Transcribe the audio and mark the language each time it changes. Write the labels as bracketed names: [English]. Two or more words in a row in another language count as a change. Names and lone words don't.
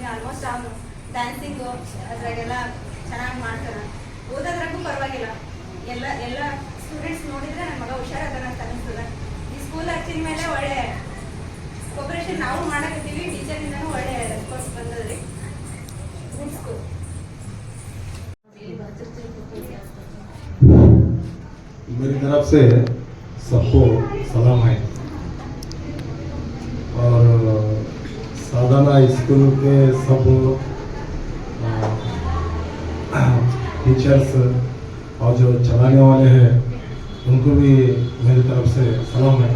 [Kannada] ಆಲ್ಮೋಸ್ಟ್ ಅವನು ಡ್ಯಾನ್ಸಿಂಗು ಅದ್ರಾಗೆಲ್ಲ ಚೆನ್ನಾಗಿ ಮಾಡ್ತಾನೆ. ಓದೋದ್ರಾಗೂ ಪರವಾಗಿಲ್ಲ. ಎಲ್ಲ ಸ್ಟೂಡೆಂಟ್ಸ್ ನೋಡಿದ್ರೆ ನನ್ನ ಮಗ ಹುಷಾರಾದಾನ ಅಂತ ಅನಿಸ್ತದೆ. ಈ ಸ್ಕೂಲ್ ಹಚ್ಚಿದ ಮೇಲೆ ಒಳ್ಳೆ ಕೋಪರೇಷನ್ ನಾವು ಮಾಡಕತ್ತೀವಿ. ಟೀಚರಿಂದನೂ ಒಳ್ಳೆ ರೆಸ್ಪಾನ್ಸ್ ಬಂದದ್ರಿ. [English] good school. [Hindi] मेरी तरफ से सबको सलाम है और साधना स्कूल के सब टीचर्स और जो चलाने वाले हैं उनको भी मेरी तरफ से सलाम है।